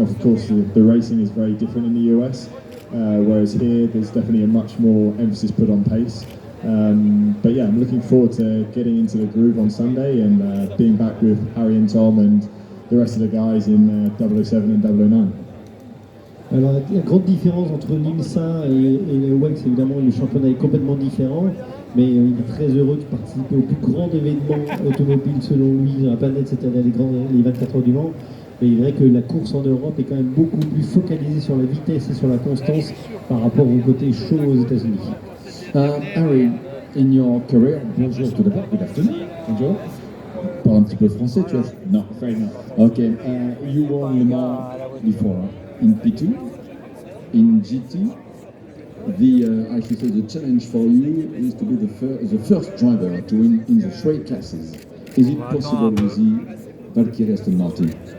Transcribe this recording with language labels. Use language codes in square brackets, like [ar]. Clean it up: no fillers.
[en] Of course, the racing is very different in the US, whereas here there's definitely a much more emphasis put on pace. But yeah, I'm looking forward to getting into the groove on Sunday and being back with Harry and Tom and the rest of the guys in 007 and 009. [fr] Alors la grande différence entre l'IMSA et le WEC, c'est évidemment le championnat est complètement différent, mais il est très heureux de participer au plus grand événement automobile selon lui dans la planète, c'est-à-dire les 24 heures du Mans. Mais il est vrai que la course en Europe est quand même beaucoup plus focalisée sur la vitesse et sur la constance par rapport au côté chaud aux États-Unis. [en] Harry, in your career, [fr] bonjour tout d'abord, [en] good afternoon, bonjour. [fr] Parle un petit peu français, tu vois? [en] Non, fair enough. Okay, you won Le Mans before in P2, in GT. I should say the challenge for you is to be the first driver to win in the straight classes. Is it possible with the Valkyrie Aston Martin?